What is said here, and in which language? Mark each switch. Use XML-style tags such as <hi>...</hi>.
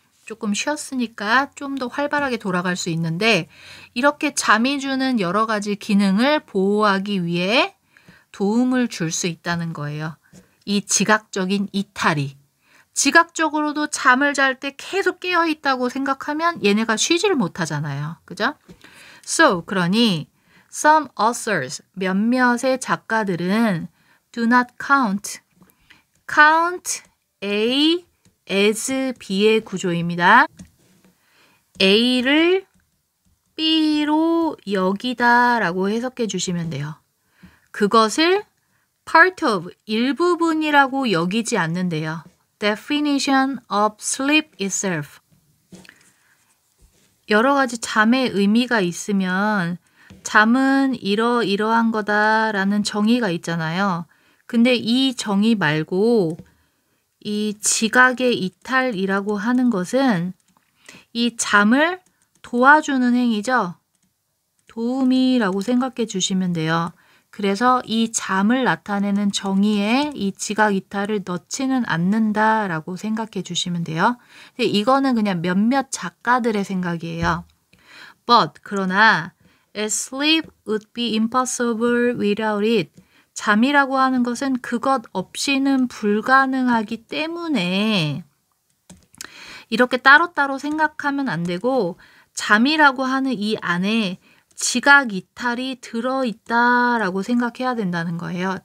<ko>조금 쉬었으니까 좀 더 활발하게 돌아갈 수 있는데 이렇게 잠이 주는 여러 가지 기능을 보호하기 위해 도움을 줄 수 있다는 거예요. 이 지각적인 이탈이. 지각적으로도 잠을 잘 때 계속 깨어 있다고 생각하면 얘네가 쉬지를 못하잖아요. 그죠?</ko> <en>So,</en> <ko>그러니</ko> <en>some authors,</en> <ko>몇몇의 작가들은</ko> <en>do not count.</en> <ko>count A as B의 구조입니다. A를 B로 여기다 라고 해석해 주시면 돼요. 그것을 part of, 일부분이라고 여기지 않는데요.</ko> <en>definition of sleep itself.</en> <ko>여러 가지 잠의 의미가 있으면 잠은 이러이러한 거다라는 정의가 있잖아요. 근데 이 정의 말고 이 지각의 이탈이라고 하는 것은 이 잠을 도와주는 행위죠. 도움이라고 생각해 주시면 돼요. 그래서 이 잠을 나타내는 정의에 이 지각 이탈을 넣지는 않는다라고 생각해 주시면 돼요. 근데 이거는 그냥 몇몇 작가들의 생각이에요.</ko> <en>But,</en> <ko>그러나</ko> <en>sleep would be impossible without it.</en> <ko>잠이라고 하는 것은 그것 없이는 불가능하기 때문에 이렇게 따로따로 생각하면 안 되고 잠이라고 하는 이 안에 지각 이탈이 들어있다라고 생각해야 된다는 거예요.</ko>